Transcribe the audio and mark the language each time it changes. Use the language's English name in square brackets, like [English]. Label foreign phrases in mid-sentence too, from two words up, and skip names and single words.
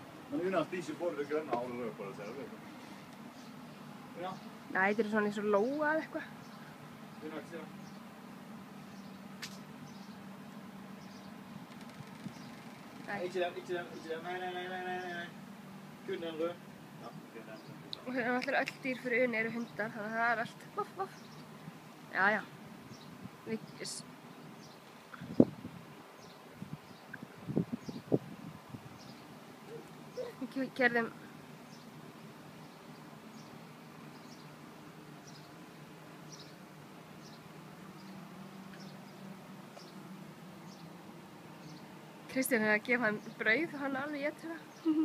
[Norwegian] Men Una spiser både det grønne og det røde på det, ser du? Ja. Nei, [Icelandic] þetta er svona eins og lóa eða eitthvað. [Norwegian] Una, ikke se. Ikke den. Nei. Kun den røde. Ja, kun den. [Icelandic] Og hérna allir öll dýr fyrir Uni eru hundar, þannig að það er allt voff, voff. Já. Við gerðum Kristján er að gefa hann brauð og hann er alveg étur það.